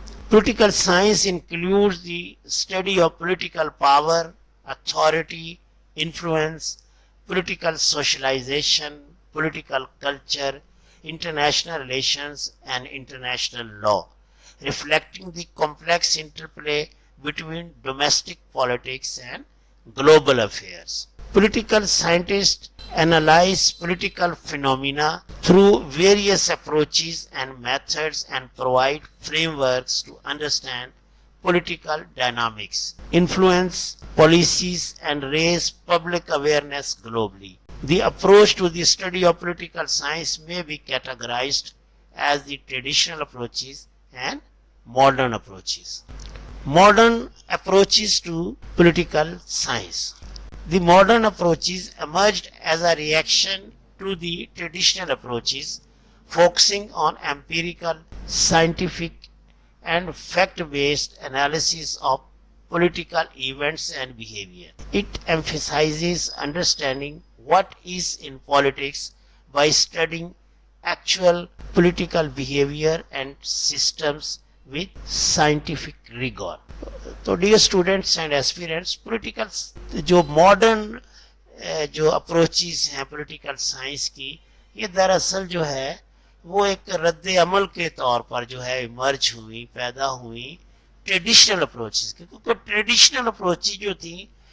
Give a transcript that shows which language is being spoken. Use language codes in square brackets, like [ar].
[en] Political science includes the study of political power, authority, influence, political socialization, political culture, international relations, and international law, reflecting the complex interplay between domestic politics and global affairs. Political scientists analyze political phenomena through various approaches and methods and provide frameworks to understand political dynamics, influence policies, and raise public awareness globally. The approach to the study of political science may be categorized as the traditional approaches and modern approaches. Modern approaches to political science. The modern approaches emerged as a reaction to the traditional approaches, focusing on empirical, scientific, and fact-based analysis of political events and behavior. It emphasizes understanding what is in politics by studying actual political behavior and systems with scientific rigor. [ur] تو [en] dear students and aspirants, [ur] political جو modern جو approaches ہیں political science کی، یہ دراصل جو ہے وہ ایک رد عمل کے طور پر جو ہے ایمرج ہوئی، پیدا ہوئی ٹریڈیشنل اپروچز، کیونکہ ٹریڈیشنل اپروچز جو تھیں